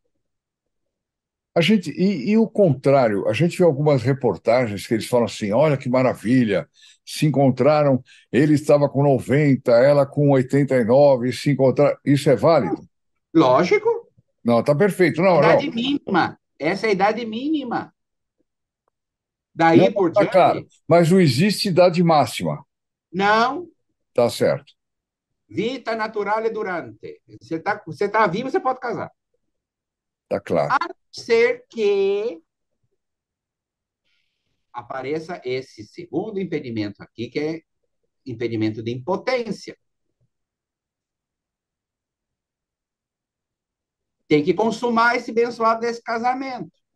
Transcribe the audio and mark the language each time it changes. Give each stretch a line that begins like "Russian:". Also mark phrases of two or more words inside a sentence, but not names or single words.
Portuguese: E o contrário, a gente vê algumas reportagens que eles falam assim: olha que maravilha, se encontraram, ele estava com 90, ela com 89, e se encontraram. Isso é válido? Lógico, Não, tá perfeito. Não, não. idade mínima. Essa é a idade mínima. Não, Daí por tá claro. diante, Mas não existe idade máxima. não, Tá certo.
Latin: vita naturale durante.
Portuguese: Você tá vivo, você pode casar. Tá claro. A não ser que apareça esse segundo impedimento aqui, que é impedimento de impotência. Tem que consumar esse abençoado desse casamento.